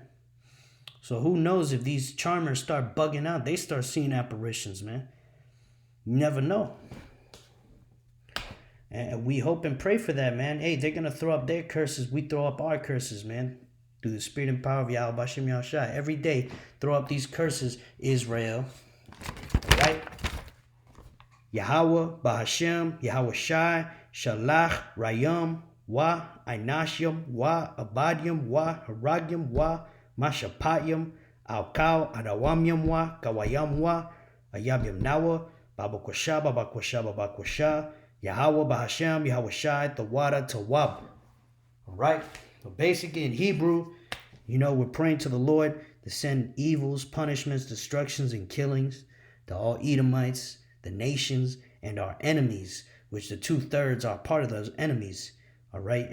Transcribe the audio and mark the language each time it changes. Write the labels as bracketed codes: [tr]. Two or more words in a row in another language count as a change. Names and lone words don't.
[en] So who knows if these charmers start bugging out, they start seeing apparitions, man. You never know. And we hope and pray for that, man. Hey, they're going to throw up their curses. We throw up our curses, man. Through the spirit and power of Yahweh Bashem Yahushua. Every day, throw up these curses, Israel. Right? Yahweh, Bahashem, Yahweh Shai, Shalach, Rayam, Wa, Ainashim, Wa, Abadium, Wa, Haragyam, Wa, Mashapayam, Alkal, Adawamyam, Wa, Kawayam, Wa, Ayabyam Nawa, Babakwasha, Babakwasha, Babakwasha, Yahweh, Bahashem, Yahweh Shai, Tawada, Tawab. All right? So basically in Hebrew, we're praying to the Lord to send evils, punishments, destructions, and killings to all Edomites, the nations, and our enemies, which the 2/3 are part of those enemies. All right?